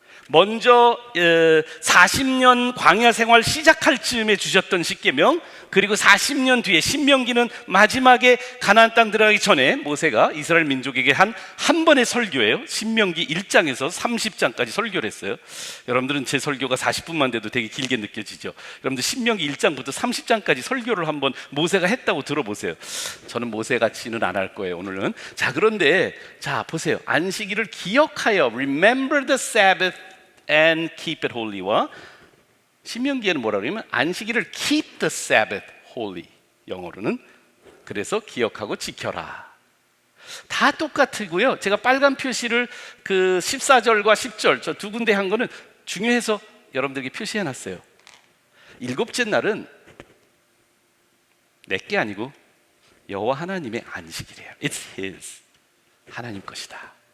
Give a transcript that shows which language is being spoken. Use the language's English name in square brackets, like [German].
[Korean] 먼저 40년 광야 생활 시작할 즈음에 주셨던 십계명, 그리고 40년 뒤에 신명기는 마지막에 가나안 땅 들어가기 전에 모세가 이스라엘 민족에게 한 번의 설교예요. 신명기 1장에서 30장까지 설교를 했어요. 여러분들은 제 설교가 40분만 돼도 되게 길게 느껴지죠. 여러분들 신명기 1장부터 30장까지 설교를 한번 모세가 했다고 들어보세요. 저는 모세같이는 안 할 거예요, 오늘은. 자, 그런데 자 보세요. 안식일을 기억하여 [English] Remember the Sabbath and keep it holy [Korean] 와 신명기에는 뭐라 그러냐면 안식일을 [English] keep the Sabbath holy, [Korean] 영어로는. 그래서 기억하고 지켜라. 다 똑같고요. 제가 빨간 표시를 그 14절과 10절 저 두 군데 한 거는 중요해서 여러분들에게 표시해 놨어요. 일곱째 날은 내게 아니고 여호와 하나님의 안식이래요. [English] It's His, [Korean] 하나님 것이다.